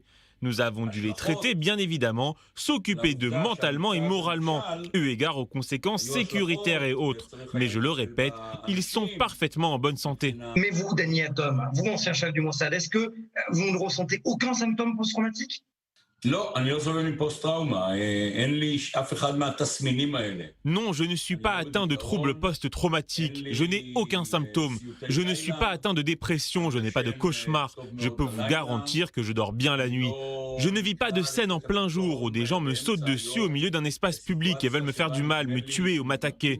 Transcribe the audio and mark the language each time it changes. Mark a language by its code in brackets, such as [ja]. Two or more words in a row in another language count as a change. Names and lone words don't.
[fr] Nous avons dû les traiter, bien évidemment, s'occuper d'eux mentalement et moralement, eu égard aux conséquences sécuritaires et autres. Mais je le répète, ils sont parfaitement en bonne santé. Mais vous, Danny Atom, vous, ancien chef du Mossad, est-ce que vous ne ressentez aucun symptôme post-traumatique? [he] לא, אני לא סובל מפוסט-טראומה, אין לי אף אחד מהתסמינים האלה. [fr] Non, je ne suis pas atteint de troubles post-traumatiques. Je n'ai aucun symptôme. Je ne suis pas atteint de dépression. Je n'ai pas de cauchemar. Je peux vous garantir que je dors bien la nuit. Je ne vis pas de scènes en plein jour où des gens me sautent dessus au milieu d'un espace public et veulent me faire du mal, me tuer ou m'attaquer.